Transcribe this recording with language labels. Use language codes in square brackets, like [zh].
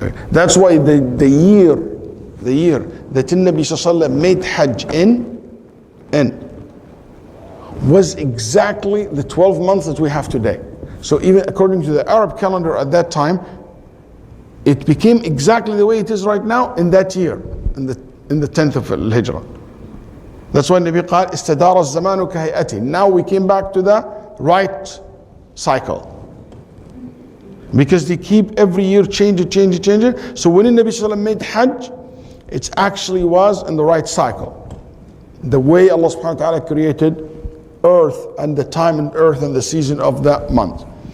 [en] That's why the year that the Nabi Sallallahu Alaihi Wasallam made Hajj in was exactly the 12 months that we have today. So even according to the Arab calendar at that time, it became exactly the way it is right now in that year, in the 10th of Al-Hijrah. That's why Nabi [ar] قال استدار الزمان كهيئته. [en] Now we came back to the right cycle. Because they keep every year change it. So when the Nabi Sallallahu Alaihi Wasallam made Hajj, it actually was in the right cycle. The way Allah subhanahu wa ta'ala created earth and the time and earth and the season of that month.